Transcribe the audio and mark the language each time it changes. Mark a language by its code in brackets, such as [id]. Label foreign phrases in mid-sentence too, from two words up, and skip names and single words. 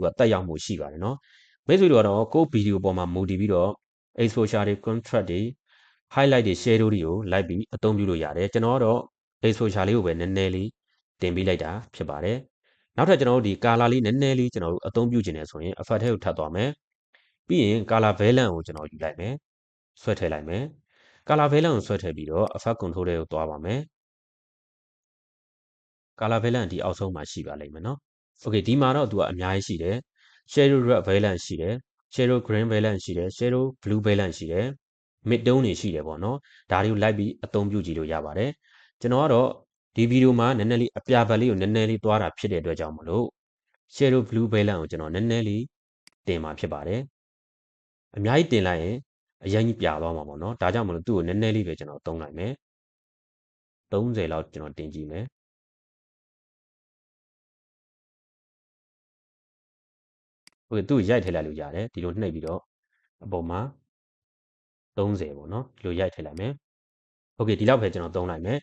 [my] ကတက်ရောက်မှုရှိပါတယ်နော်မိတ်ဆွေတို့ကတော့ကိုယ့်ဗီဒီယိုပေါ်မှာမူတည်ပြီးတော့ exposure တွေ contrast တွေ highlight တွေ shadow တွေကိုလိုက်ပြီးအသုံးပြုလို့ရတယ်ကျွန်တော်ကတော့ exposure လေးကိုပဲနည်းနည်းလေးတင်ပေးလိုက်တာဖြစ်ပါတယ်နောက်ထပ်ကျွန်တော်တို့ဒီ color လေးနည်းနည်းလေးကျွန်တော်တို့အသုံးပြုချင်တယ်ဆိုရင် effect ထဲကိုထပ်သွားမယ်ပြီးရင် [en] color balance [my] ကိုကျွန်တော်ယူလိုက်မယ်ဆွဲထည့်လိုက်မယ် [en] color balance [my] ကိုဆွဲထည့်ပြီးတော့ [en] effect control [my] တွေကိုသွားပါမယ် [en] color balance [my] ဒီအောက်ဆုံးမှာရှိပါလိမ့်မယ်နော် Okay ဒီမှာတော့သူကအများကြီးရှိတယ် [en] shadow red balance [my] ရှိတယ် [en] shadow green balance [my] ရှိတယ် [en] shadow blue balance [my] ရှိတယ် [en] mid tone [my] တွေရှိတယ်ပေါ့နော်ဒါတွေကိုလိုက်ပြီးအသုံးပြုကြည့်လို့ရပါတယ်ကျွန်တော်ကတော့ဒီဗီဒီယိုမှာနည်းနည်းလေးအပြာဘက်လေးကိုနည်းနည်းလေးသွားတာဖြစ်တဲ့အတွက်ကြောင့်မလို့ [en] shadow blue balance [my] ကိုကျွန်တော်နည်းနည်းလေးတင်မှာဖြစ်ပါတယ်အများကြီးတင်လိုက်ရင်အရင်ကြီးပြသွားမှာပေါ့နော်ဒါကြောင့်မလို့သူ့ကိုနည်းနည်းလေးပဲကျွန်တော်သုံးလိုက်မယ်30လောက်ကျွန်တော်တင်ကြည့်မယ် ဟုတ်ကဲ့သူ့ရိုက်ထည့်လိုက်လို့ရတယ်ဒီလိုနှိပ်ပြီးတော့အပေါ်မှာ30ပေါ့နော်ဒီလိုရိုက်ထည့်လိုက်မယ်โอเคဒီလောက်ပဲကျွန်တော်သုံးလိုက်မယ်